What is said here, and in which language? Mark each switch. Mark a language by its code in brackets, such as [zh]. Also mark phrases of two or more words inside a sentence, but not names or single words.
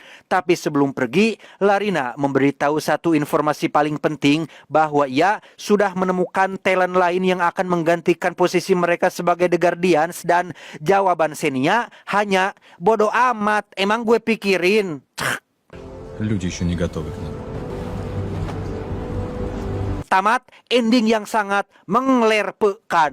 [id] Tapi sebelum pergi, Larina memberitahu satu informasi paling penting, bahwa ia sudah menemukan talent lain yang akan menggantikan posisi mereka sebagai The Guardians. Dan jawaban Xenia hanya, bodoh amat, emang gue pikirin. [ru] Люди еще не готовы к нам. [id] Tamat ending yang sangat menglerpekan.